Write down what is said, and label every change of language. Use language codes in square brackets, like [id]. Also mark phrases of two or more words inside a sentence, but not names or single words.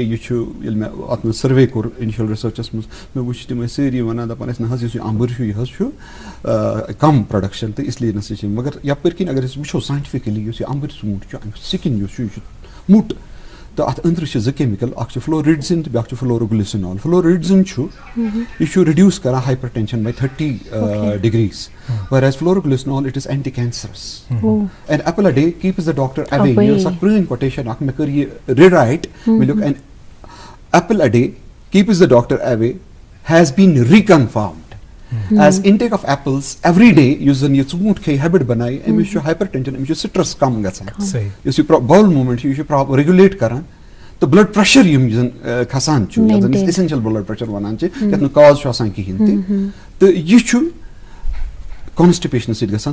[ks] یہِ چھُ ییٚلہِ مےٚ اتھ منٛز سٔروے کوٚر [en] initial researches [ks] منٛز مےٚ وٕچھ تِم ٲسۍ سٲری ونان دپان ٲسۍ نہ حظ یُس یہِ امبٕر چھُ یہِ حظ چھُ کم پروڈکشن تہٕ اسلیے نسا چھِ. مگر یپٲرۍ کِنۍ اگر أسۍ وٕچھو ساینٹفکلی یُس یہِ امبٕر ژوٗنٛٹھ چھُ امیُک سِکِن یُس چھُ یہِ چھُ موٚٹ تہٕ اتھ أنٛدرٕ چھِ 2 کیمِکل, اکھ چھُ فلوریڈزِن تہٕ بیاکھ چھُ فلوروگلِسِنال. فلوریڈزِن چھُ یہِ چھُ رِڈیوٗس کران ہایپر ٹینشن [en] by 30 degrees, whereas fluoroglyssenol it is anti-cancerous. An apple a day keeps the doctor away. [ks] یہ ٲس اکھ پرٛٲنۍ quotation اکھ, مےٚ کٔر یہِ rewrite. مےٚ لیوٚکھ [en] an apple a day keeps the doctor away has been reconfirmed as intake of apples every day. [ks] یُس زن یہِ ژوٗنٛٹھ کھیٚیہِ ہیبِٹ بنایہِ أمِس چھُ ہایپر ٹینشن, أمِس چھُ سٹرس کم گژھان, یُس یہِ [en] bowel movement [ks] چھُ یہِ چھُ ریگولیٹ کران تہٕ [en] blood pressure [ks] یِم زن کھسان چھُ یتھ زن أسۍ [en] essential blood pressure [ks] ونان چھِ یتھ نہٕ کاز چھُ آسان کِہینۍ تہِ, تہٕ یہِ چھُ کانسٹِپیشن سۭتۍ گژھان.